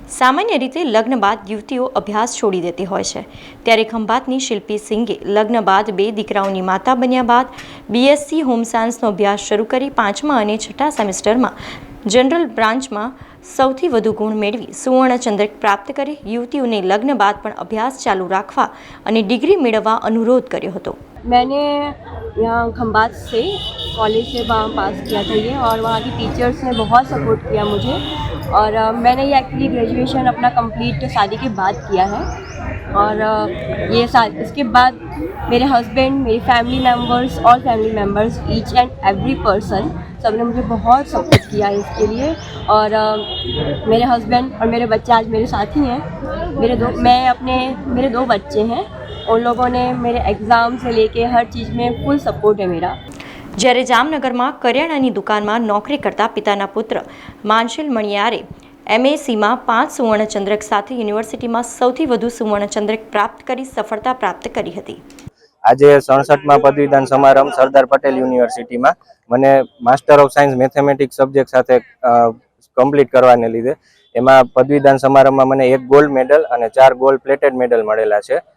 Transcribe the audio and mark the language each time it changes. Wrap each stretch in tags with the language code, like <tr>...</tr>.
<gu>સામાન્ય રીતે લગ્ન બાદ યુવતીઓ અભ્યાસ છોડી દેતી હોય છે, ત્યારે ખંભાતની શિલ્પી સિંઘે લગ્ન બાદ 2 દીકરાઓની માતા બન્યા બાદ BSc હોમ સાયન્સનો અભ્યાસ શરૂ કરી 5મા અને 6ઠા સેમેસ્ટરમાં જનરલ બ્રાન્ચમાં સૌથી વધુ ગુણ મેળવી સુવર્ણચંદ્રક પ્રાપ્ત કરી યુવતીઓને લગ્ન બાદ પણ અભ્યાસ ચાલુ રાખવા અને ડિગ્રી મેળવવા અનુરોધ કર્યો હતો।</gu> <hi>मैंने यहाँ खंबात से कॉलेज से वहाँ पास किया था ये, और वहाँ की टीचर्स ने बहुत सपोर्ट किया मुझे, और मैंने ये एक्चुअली ग्रेजुएशन अपना कंप्लीट शादी के बाद किया है। और ये इसके बाद मेरे हस्बैंड, मेरी family members,</hi> <en>all family members, each and every person,</en> <hi>सबने मुझे बहुत सपोर्ट किया है इसके लिए। और मेरे हस्बैंड और मेरे बच्चे आज मेरे साथ ही हैं। मेरे 2 बच्चे हैं, उन लोगों ने मेरे एग्ज़ाम से लेके हर चीज़ में फुल सपोर्ट है मेरा।</hi> <gu>જ્યારે જામનગરમાં કરિયાણાની દુકાનમાં નોકરી કરતા પિતાના પુત્ર માનશીલ મણિયારે MACમાં 5 સુવર્ણચંદ્રક સાથે યુનિવર્સિટીમાં સૌથી વધુ સુવર્ણચંદ્રક પ્રાપ્ત કરી સફળતા પ્રાપ્ત કરી હતી। આજે 67મા પદવીદાન સમારંભ સરદાર પટેલ યુનિવર્સિટીમાં મને master of science mathematics subject સાથે કમ્પ્લીટ કરવાને લીધે એમાં પદવીદાન સમારંભમાં મને 1 ગોલ્ડ મેડલ અને 4 ગોલ્ડ પ્લેટેડ મેડલ મળેલા છે।</gu>